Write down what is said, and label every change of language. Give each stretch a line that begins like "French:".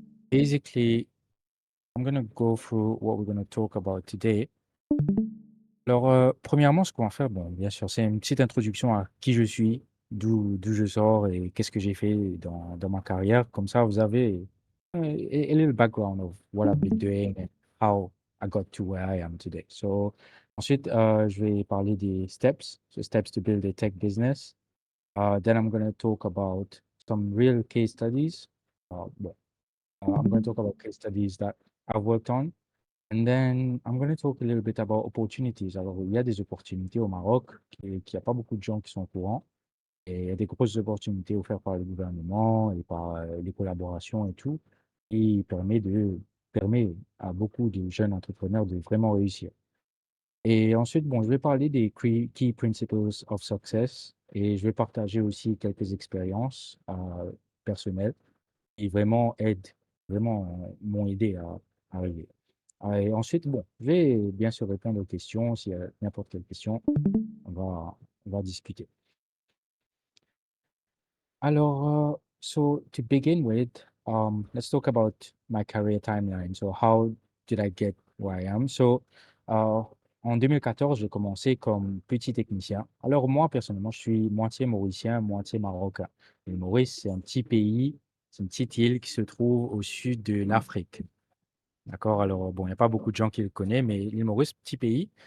English: Basically, I'm going to go through what we're going to talk about today.
French: Premièrement, ce qu'on va faire, bon, bien sûr, c'est une petite introduction à qui je suis, d'où je sors et qu'est-ce que j'ai fait dans ma carrière. Comme ça, vous avez
English: a little background of what I've been doing and how I got to where I am today.
French: Ensuite, je vais parler des
English: steps, so steps to build a tech business. Then I'm going to talk about some real case studies. I'm going to talk about case studies that I've worked on. And then I'm going to talk a little bit about opportunities.
French: Alors, il y a des opportunités au Maroc qu'il n'y a pas beaucoup de gens qui sont au courant. Et il y a des grosses opportunités offertes par le gouvernement et par les collaborations et tout. Et permet à beaucoup de jeunes entrepreneurs de vraiment réussir. Et ensuite, bon, je vais parler des
English: key principles of success
French: et je vais partager aussi quelques expériences personnelles qui m'ont aidé à arriver. Et ensuite, bon, je vais bien sûr répondre aux questions. S'il y a n'importe quelle question, on va discuter.
English: To begin with, let's talk about my career timeline. So, how did I get where I am?
French: Uh, En 2014, j'ai commencé comme petit technicien. Alors, moi, personnellement, je suis moitié mauricien, moitié marocain. Le Maurice, c'est un petit pays, c'est une petite île qui se trouve au sud de l'Afrique. D'accord, bon, il n'y a pas beaucoup de gens qui le connaissent, mais l'île Maurice, petit pays.